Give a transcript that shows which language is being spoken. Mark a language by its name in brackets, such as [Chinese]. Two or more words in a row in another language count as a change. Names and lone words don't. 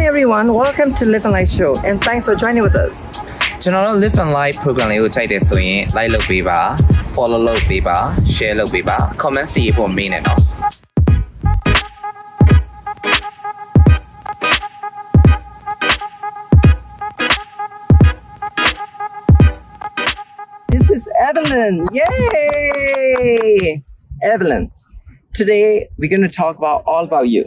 [English] everyone, welcome to Live and Light Show and thanks for joining with us. [Burmese] ကျွန်တော်တို့ Live and Live program လေးကိုကြိုက်တယ်ဆိုရင် like လုပ်ပေးပါ follow လုပ်ပေးပါ share လုပ်ပေးပါ comments တွေပို့မေးနေတော့ [English] This is Evelyn. Yay! Evelyn, today we're going to talk all about you.